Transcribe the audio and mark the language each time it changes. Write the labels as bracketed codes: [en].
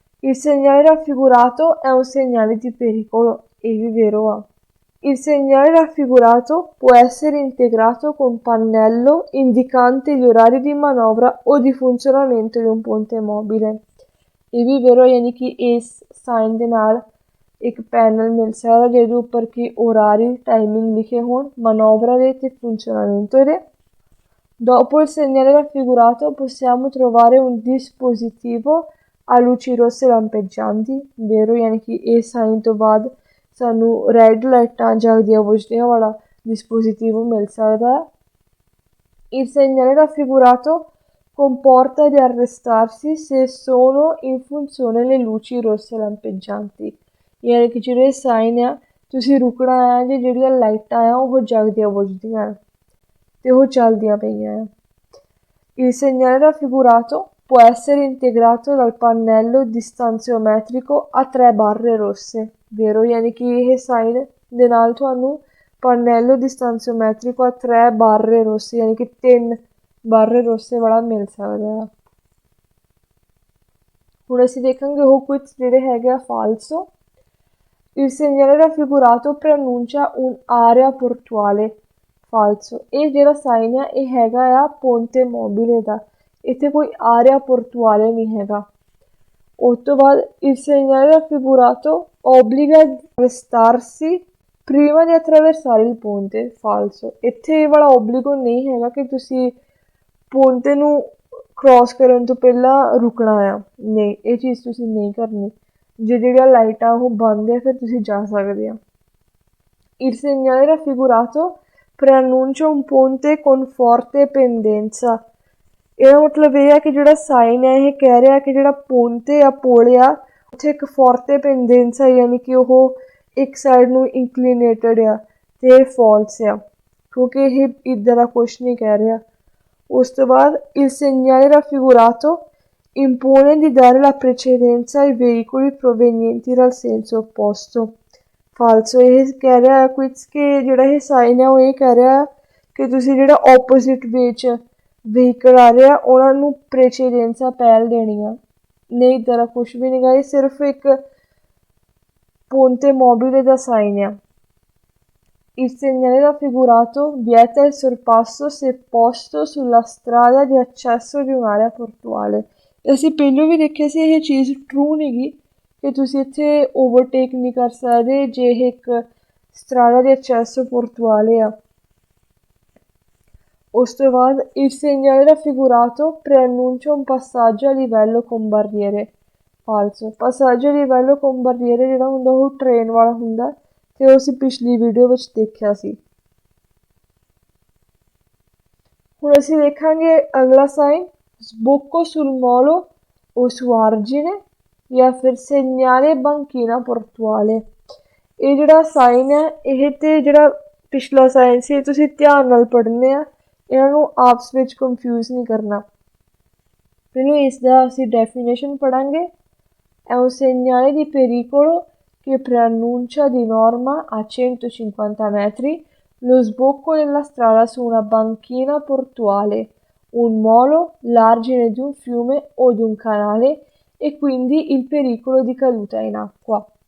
[it] Il segnale raffigurato è un segnale di pericolo, e vi vero a. Il segnale raffigurato può essere integrato con pannello indicante gli orari di manovra o di funzionamento di un ponte mobile। [pa] ਇਹ ਵੀ vero ਯਾਨੀ ਕਿ ਇਸ sign ਦੇ ਨਾਲ ਇੱਕ panel ਮਿਲ ਸਕਦਾ ਜਿਹਦੇ ਉੱਪਰ ਕਿ orari ਟਾਈਮਿੰਗ ਲਿਖੇ ਹੋਣ, manovra ਦੇ ਅਤੇ funzionamento ਦੇ। [it] Dopo il segnale raffigurato possiamo trovare un dispositivo a luci rosse lampeggianti, vero, [pa] ਯਾਨੀ ਕਿ ਇਹ ਸਾਈਨ ਤੋਂ ਬਾਅਦ ਸਾਨੂੰ ਰੈੱਡ ਲਾਈਟਾਂ ਜਗਦੀਆਂ ਬੁਝਦੀਆਂ ਵਾਲਾ dispositivo ਮਿਲ ਸਕਦਾ ਹੈ। [it] Il segnale raffigurato comporta di arrestarsi se sono in funzione le luci rosse lampeggianti, [pa] ਯਾਨੀ ਕਿ ਜਿਹੜੇ ਸਾਈਨ ਆ ਤੁਸੀਂ ਰੁਕਣਾ ਹੈ ਜੇ ਜਿਹੜੀਆਂ ਲਾਈਟਾਂ ਆ ਉਹ ਜਗਦੀਆਂ ਬੁਝਦੀਆਂ ਅਤੇ ਉਹ ਚੱਲਦੀਆਂ ਪਈਆਂ ਆ। [it] Il segnale raffigurato può essere integrato dal pannello distanziometrico a 3 barre rosse, vero, [pa] ਯਾਨੀ ਕਿ ਇਹ ਸਾਈਨ ਦੇ ਨਾਲ ਤੁਹਾਨੂੰ [it] pannello distanziometrico a 3 barre rosse, [pa] ਯਾਨੀ ਕਿ [it] 3 barre rosse [pa] ਵਾਲਾ ਮਿਲ ਸਕਦਾ ਆ। ਹੁਣ ਅਸੀਂ ਦੇਖਾਂਗੇ ਉਹ ਕੁਝ ਜਿਹੜੇ ਹੈਗੇ ਆ ਫਾਲਸੋ। [it] Il segnale raffigurato preannuncia un'area portuale, ਫਾਲਸੋ। [pa] ਇਹ ਜਿਹੜਾ ਸਾਈਨ ਆ ਇਹ ਹੈਗਾ ਆ ਪੋਂਤੇ ਮੋਬਿਲੇ ਦਾ, ਇੱਥੇ ਕੋਈ ਆਰਿਆ ਪੋਰਟੁਆਲੇ ਨਹੀਂ ਹੈਗਾ। ਉਸ ਤੋਂ ਬਾਅਦ [it] il segnale raffigurato obbliga ad arrestarsi prima di attraversare il ponte, ਫਾਲਸੋ। [pa] ਇੱਥੇ ਇਹ ਵਾਲਾ ਓਬਲੀਗੋ ਨਹੀਂ ਹੈਗਾ ਕਿ ਤੁਸੀਂ ਪੋਂਤੇ ਨੂੰ ਕ੍ਰੋਸ ਕਰਨ ਤੋਂ ਪਹਿਲਾਂ ਰੁਕਣਾ ਆ, ਨਹੀਂ, ਇਹ ਚੀਜ਼ ਤੁਸੀਂ ਨਹੀਂ ਕਰਨੀ। ਜੇ ਜਿਹੜੀਆਂ ਲਾਈਟਾਂ ਉਹ ਬੰਦ ਹੈ ਫਿਰ ਤੁਸੀਂ ਜਾ ਸਕਦੇ ਆ। [it] Il segnale raffigurato preannuncia un ponte con forte pendenza, [pa] ਇਹਦਾ ਮਤਲਬ ਇਹ ਹੈ ਕਿ ਜਿਹੜਾ ਸਾਈਨ ਹੈ ਇਹ ਕਹਿ ਰਿਹਾ ਕਿ ਜਿਹੜਾ ਪੋਂਤੇ ਆ, ਪੁਲ ਆ, ਉੱਥੇ ਇੱਕ ਫੋਰਤੇ ਪੈਂਡੈਂਸਾ ਯਾਨੀ ਕਿ ਉਹ ਇੱਕ ਸਾਈਡ ਨੂੰ ਇੰਕਲੀਨੇਟਡ ਆ ਅਤੇ ਇਹ ਫਾਲਸ ਆ, ਕਿਉਂਕਿ ਇਹ ਇੱਦਾਂ ਦਾ ਕੁਛ ਨਹੀਂ ਕਹਿ ਰਿਹਾ। ਉਸ ਤੋਂ ਬਾਅਦ [it] il segnale raffigurato impone di dare la precedenza ai veicoli provenienti dal senso opposto, ਫਾਲਸੋ। [pa] ਇਹ ਕਹਿ ਰਿਹਾ ਹੈ ਕੁਝ ਕਿ ਜਿਹੜਾ ਇਹ ਸਾਈਨ ਹੈ ਉਹ ਇਹ ਕਹਿ ਰਿਹਾ ਕਿ ਤੁਸੀਂ ਜਿਹੜਾ ਓਪੋਜ਼ਿਟ ਵੇ 'ਚ ਵਹੀਕਲ ਆ ਰਿਹਾ ਉਹਨਾਂ ਨੂੰ ਪ੍ਰੇਚੇਡੈਂਸਾ ਪਹਿਲ ਦੇਣੀ ਆ, ਨਹੀਂ ਇੱਦਾਂ ਦਾ ਕੁਛ ਵੀ ਨਹੀਂ ਗਾ, ਇਹ ਸਿਰਫ ਇੱਕ ਪੋਂਤੇ ਮੋਬਿਲੇ ਦਾ ਸਾਈਨ ਆ। [it] Il segnale raffigurato vieta il sorpasso se posto sulla strada di accesso di un'area portuale। [pa] ਅਸੀਂ ਪਹਿਲਾਂ ਵੀ ਦੇਖਿਆ ਸੀ ਇਹ ਚੀਜ਼ ਟਰੂ ਨਹੀਂ ਗੀ ਕਿ ਤੁਸੀਂ ਇੱਥੇ ਓਵਰਟੇਕ ਨਹੀਂ ਕਰ ਸਕਦੇ ਜੇ ਇਹ ਇੱਕ ਸਟਰਾਡਾ ਦੀ [it] accesso portuale [pa] ਆ। ਉਸ ਤੋਂ ਬਾਅਦ [it] il segnale raffigurato preannuncia un passaggio a livello con barriere. Falso. Passaggio a livello con barriere [pa] ਜਿਹੜਾ ਹੁੰਦਾ ਉਹ ਟ੍ਰੇਨ ਵਾਲਾ ਹੁੰਦਾ ਤੇ ਉਹ ਅਸੀਂ ਪਿਛਲੀ ਵੀਡੀਓ ਵਿੱਚ ਦੇਖਿਆ ਸੀ। ਹੁਣ ਅਸੀਂ ਦੇਖਾਂਗੇ ਅਗਲਾ sign [it] sbocco sul molo o su argine [pa] ਜਾਂ ਫਿਰ [it] segnale banchina portuale। [pa] ਇਹ ਜਿਹੜਾ ਸਾਈਨ ਹੈ ਇਹ ਤੇ ਜਿਹੜਾ ਪਿਛਲਾ ਸਾਈਨ ਸੀ ਤੁਸੀਂ ਧਿਆਨ ਨਾਲ ਪੜ੍ਹਨੇ ਆ, ਇਹਨਾਂ ਨੂੰ ਆਪਸ ਵਿੱਚ ਕੰਫਿਊਜ਼ ਨਹੀਂ ਕਰਨਾ। ਪਹਿਲਾਂ ਇਸ ਦਾ ਅਸੀਂ definition ਪੜ੍ਹਾਂਗੇ। [it] È un segnale di pericolo che preannuncia di norma a 150 metri lo sbocco della strada su una banchina portuale, un molo, l'argine di un fiume o di un canale e quindi il pericolo di caduta in acqua।